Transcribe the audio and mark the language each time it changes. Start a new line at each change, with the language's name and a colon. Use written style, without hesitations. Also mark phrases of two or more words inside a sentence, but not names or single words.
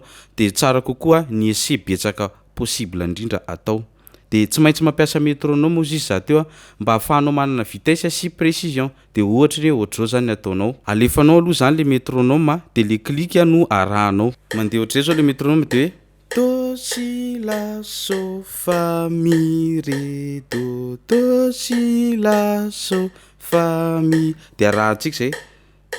Malagasy: Dia tsara kokoa ny ese betsaka possible indrindra atao. Dia tsy maintsy mampiasa métronome izy zateo mba hahafahanao manana vitesse sy précision. Dia ohatra ny ohatr'izao zany ataonao alefanao aloha zany
French: le métronome
Malagasy: dia
French: le clic
Malagasy: no arahanao mandeha ohatr'izay zao
French: le métronome
Malagasy: dia do si la so fa mi ré do si la so fa mi dia arahantsika izay